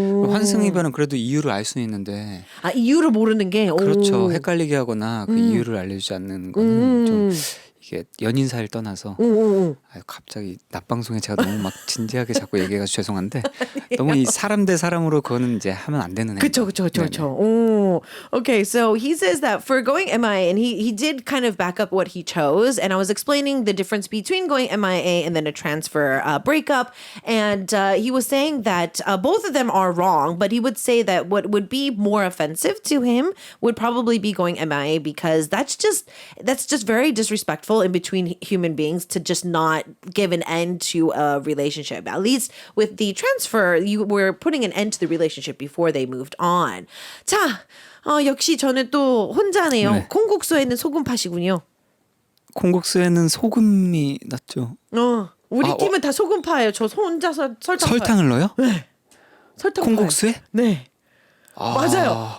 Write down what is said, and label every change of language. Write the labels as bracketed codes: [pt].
[ko] 환승이별은 그래도 이유를 알 수는 있는데 아, 이유를 모르는 게 그렇죠. 헷갈리게 하거나 그 이유를 알려주지 않는 거는 좀 이게 연인 사이를 떠나서 아유, 갑자기 낮방송에 제가 너무 막 진지하게 자꾸 얘기해가지고 죄송한데 너무 이 사람 대 사람으로 그거는 이제 하면 안 되는 그쵸. 오. [en] Okay, so he says that for going MIA, and he did kind of back up what he chose, and I was explaining the difference between going MIA and then a transfer breakup, and he was saying that both of them are wrong, but he would say that what would be more offensive to him would probably be going MIA because that's just very disrespectful in between human beings to just not give an end to a relationship. At least with the transfer, you were putting an end to the relationship before they moved on. [ko] 자, 역시 저는 또 혼자네요. 네. 콩국수에는 소금 파시군요. 콩국수에는 소금이 났죠. 우리 아, 팀은 다 소금파예요. 저 혼자서 설탕 설탕을 넣어요? 설탕 콩국수에? 네. 맞아요.